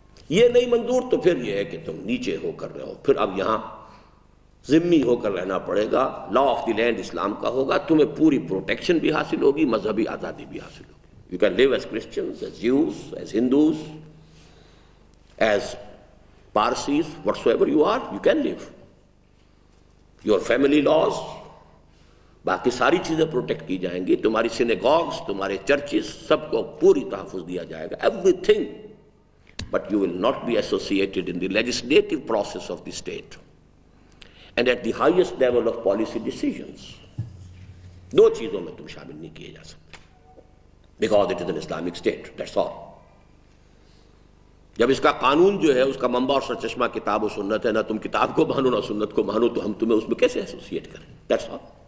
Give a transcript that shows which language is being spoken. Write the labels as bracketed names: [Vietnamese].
[Urdu] یہ نہیں منظور تو پھر یہ ہے کہ تم نیچے ہو کر رہے ہو، پھر اب یہاں ذمی ہو کر رہنا پڑے گا، لا آف دی لینڈ اسلام کا ہوگا، تمہیں پوری پروٹیکشن بھی حاصل ہوگی، مذہبی آزادی بھی حاصل ہوگی۔ [English] You can live as Christians, as Jews, as Hindus, as Parsis, whatsoever you are, you can live. Your family laws، [Urdu] باقی ساری چیزیں پروٹیکٹ کی جائیں گی، تمہاری سینیگوگز، تمہارے چرچز، سب کو پوری تحفظ دیا جائے گا، everything. [English] But you will not be associated in the legislative process of the state and at the highest level of policy decisions. [Urdu] دو چیزوں میں تم شامل نہیں کیے جا سکتے، [English] because it is an Islamic state, that's all. [Urdu] جب اس کا قانون جو ہے اس کا منبع اور سرچشمہ کتاب و سنت ہے، نہ تم کتاب کو مانو نہ سنت کو مانو، تو ہم تمہیں اس میں کیسے ایسوسیٹ کریں؟ [English] That's all.